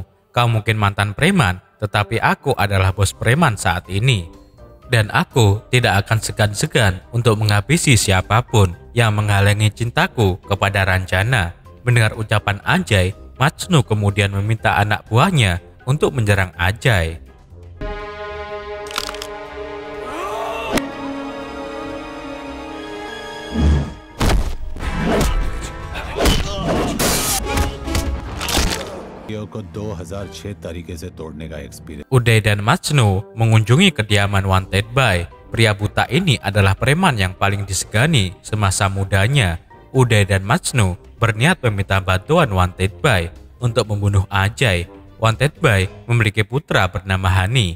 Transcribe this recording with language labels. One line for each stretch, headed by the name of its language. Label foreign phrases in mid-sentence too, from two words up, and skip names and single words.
Indonesian: Kau mungkin mantan preman, tetapi aku adalah bos preman saat ini. Dan aku tidak akan segan-segan untuk menghabisi siapapun yang menghalangi cintaku kepada Ranjana." Mendengar ucapan Ajay, Majnu kemudian meminta anak buahnya untuk menyerang Ajay.
Hindi: को 2006 तरीके से तोड़ने का एक्सपीरियंस।
Indonesian: Uday dan Majnu mengunjungi kediaman Wanted Boy. Pria buta ini adalah preman yang paling disegani semasa mudanya. Uday dan Majnu berniat meminta bantuan Wanted Boy untuk membunuh Ajay. Wanted Boy memiliki putra bernama Hani.